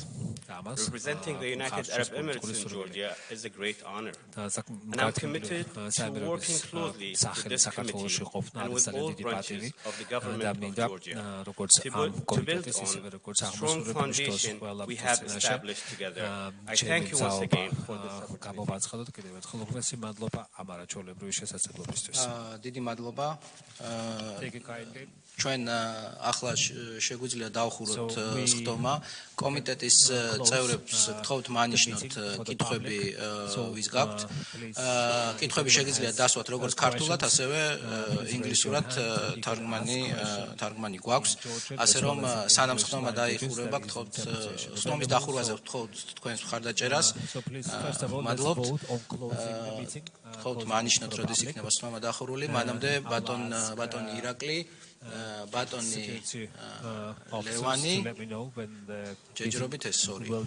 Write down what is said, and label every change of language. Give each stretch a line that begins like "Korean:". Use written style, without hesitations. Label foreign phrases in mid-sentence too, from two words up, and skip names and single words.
English: Representing the United Arab Emirates in Georgia is a great honor, and I'm committed to working closely with this committee and with all branches of the government of Georgia to build on strong foundation we have established together. I thank you once again for this opportunity.
Georgian: ჩვენ ახლა შეგვიძლია დავხუროთ სხდომა კომიტეტის წევრებს გთხოვთ მანიშნოთ კითხვები ვის გაქვთ კითხვები შეგიძლიათ დასვათ როგორც ქართულად ასევე ინგლისურად თარგმანი გვაქვს ასე რომ სანამ სხდომა დაიხურება გთხოვთ სხდომის დახურვაზე გთხოვთ თქვენს მხარდაჭერას მადლობთ გთხოვთ მანიშნოთ როდის იქნება სხდომა დახურული მანამდე ბატონ ირაკლი ბატონი ლევანი ჯეჯრობით ეს ორი